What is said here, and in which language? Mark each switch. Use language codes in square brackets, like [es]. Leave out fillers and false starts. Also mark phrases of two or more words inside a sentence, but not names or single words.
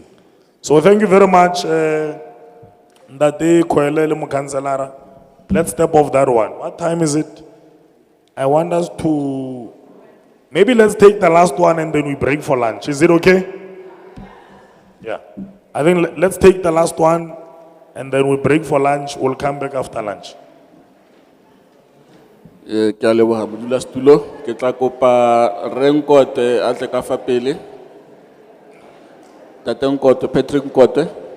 [en] So thank you very much. Let's step off that one. What time is it? I want us to, maybe let's take the last one and then we break for lunch. Is it okay? Yeah. I think let's take the last one and then we break for lunch. We'll come back after lunch. [tn] Ke a leboha modulasetulo, ke tla kopa Rre Nkote a tle ka fa pele. Tate Nkote, Patrick Nkote.